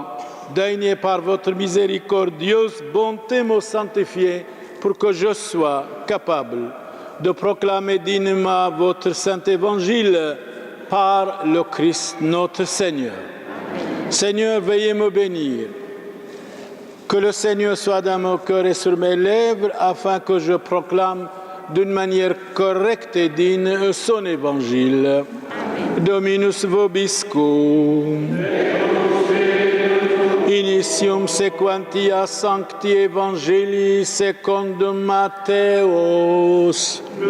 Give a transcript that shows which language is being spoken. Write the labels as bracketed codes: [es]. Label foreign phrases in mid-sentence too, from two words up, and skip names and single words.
[fr] Daignez par votre miséricordieuse bonté me sanctifier pour que je sois capable de proclamer dignement votre saint évangile par le Christ notre Seigneur. Seigneur, veuillez me bénir. Que le Seigneur soit dans mon cœur et sur mes lèvres afin que je proclame d'une manière correcte et digne son évangile. [la] Amen. Dominus vobiscum. Initium sequentia sancti evangelii secundum Matthäus.